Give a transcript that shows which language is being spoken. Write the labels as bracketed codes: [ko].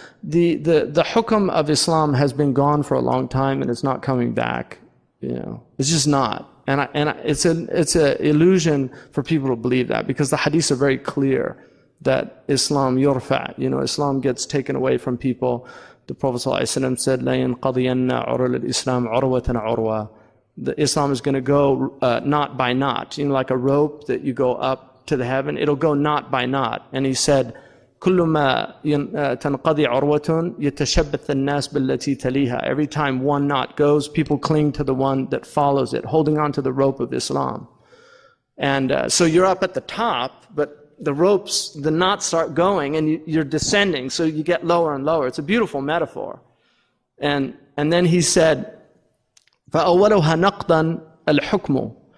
[en] The hukm of Islam has been gone for a long time, and it's not coming back. You know, it's just not. And it's a illusion for people to believe that, because the hadiths are very clear that Islam yurfa, you know, Islam gets taken away from people. The Prophet ﷺ said, [ar] لَا يَنْقَضِيَنَّ عُرُلَ الْإِسْلَامِ عُرْوَةً عُرْوَةً. [en] The Islam is going to go knot by knot, you know, like a rope that you go up to the heaven. It'll go knot by knot. And he said, [ar] كُلُّ مَا تَنْقَضِي عُرْوَةٌ يَتَشَبَّثَ النَّاسِ بِالَّتِي تَلِيهَا. [en] Every time one knot goes, people cling to the one that follows it, holding on to the rope of Islam. And so you're up at the top, but the ropes, the knots start going, and you're descending, so you get lower and lower. It's a beautiful metaphor. And then he said, [ar] فَأَوَّلُهَا نَقْضًا الْحُكْمُ.